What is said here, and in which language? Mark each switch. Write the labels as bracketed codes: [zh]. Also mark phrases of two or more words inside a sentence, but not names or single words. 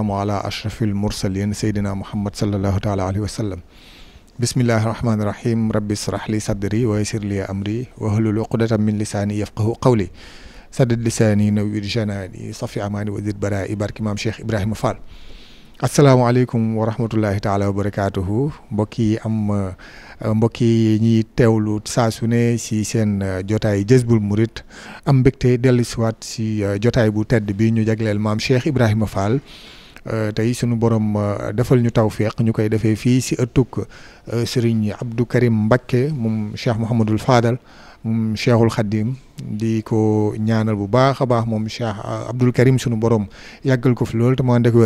[ar] على أشرف المرسلين سيدنا محمد صلى الله تعالى عليه وسلم بسم الله الرحمن الرحيم ربي اشرح لي صدري ويسر لي أمري واحلل عقدة من لساني يفقهوا قولي سدد لساني نوّر جناني صفي أماني وزد برائي بارك إمام شيخ إبراهيم فال السلام عليكم ورحمة الله تعالى وبركاته [wo] mbokk yi ñiy teewlu saa su ne si seen jotaay Jazboul Mouride am mbégte dellu siwaat si jotaay bu tedd bi ñu jagleel maam Cheikh Ibrahima Fall tey sunu borom defal ñu tawféex ñu koy defee fii si ëttug Serigne Abdou Karim Mbacké moom Cheikh Mouhamadul Fadal moom Cheikhul Khadim di ko ñaanal bu baax a baax moom Cheikh Abdoul Karim sunu borom yàggal ko fi loolu te mu ànd ak wér.